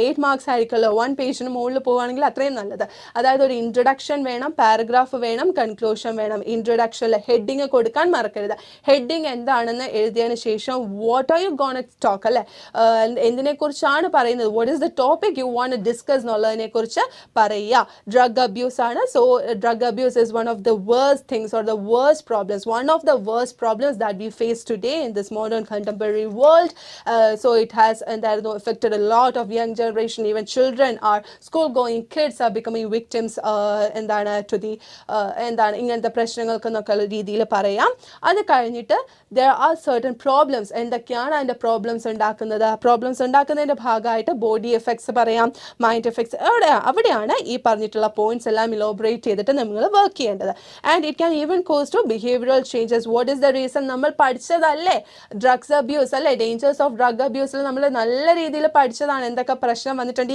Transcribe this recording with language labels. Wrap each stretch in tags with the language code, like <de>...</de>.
<ml>8 marks ആയിരിക്കുമല്ലോ, 1 പേജിന് മുകളിൽ പോവുകയാണെങ്കിൽ അത്രയും നല്ലത്. അതായത് ഒരു ഇൻട്രൊഡക്ഷൻ വേണം, പാരഗ്രാഫ് വേണം, കൺക്ലൂഷൻ വേണം. ഇൻട്രൊഡക്ഷനിൽ ഹെഡിങ് കൊടുക്കാൻ മറക്കരുത്. ഹെഡിങ് എന്താണെന്ന് എഴുതിയതിന് ശേഷം</ml> <en>what are you gonna talk</en> <ml>അല്ലേ, എന്തിനെക്കുറിച്ചാണ് പറയുന്നത്,</ml> <en>what is the topic you want discuss</en> <ml>എന്നുള്ളതിനെ കുറിച്ച് പറയുക. ഡ്രഗ് അബ്യൂസ് ആണ്.</ml> <en>So drug abuse is one of the worst things or the worst problems, one of the worst problems that we face today in this modern contemporary world. So it has affected a lot of young generation, even children, our school going kids are becoming victims endana to the endana ingante</en> <ml>പ്രശ്നങ്ങൾക്ക് എന്നൊക്കെ രീതിയിൽ പറയാം. അത് കഴിഞ്ഞിട്ട്</ml> <en>there are certain problems,</en> <ml>എന്തൊക്കെയാണ് അതിൻ്റെ problems ഉണ്ടാക്കുന്നത്, problems ഉണ്ടാക്കുന്നതിൻ്റെ ഭാഗമായിട്ട് ബോഡി എഫക്ട്സ് പറയാം, മൈൻഡ് എഫക്ട്സ്, അവിടെയാണ് ഈ പറഞ്ഞിട്ടുള്ള പോയിന്റ്സ് എല്ലാം ഇലോബറേറ്റ് ചെയ്തിട്ട് നമ്മൾ വർക്ക് ചെയ്യേണ്ടത്.</ml> <en>And it can even cause to behavioural changes. What is the reason,</en> <ml>നമ്മൾ പഠിച്ചതല്ലേ ഡ്രഗ്സ് അബ്യൂസ് അല്ലേ, ഡേഞ്ചേഴ്സ് ഓഫ് ഡ്രഗ് അബ്യൂസിൽ നമ്മൾ നല്ല രീതിയിൽ പഠിച്ചതാണ്, എന്തൊക്കെ പ്രശ്നം വന്നിട്ടുണ്ട്.</ml>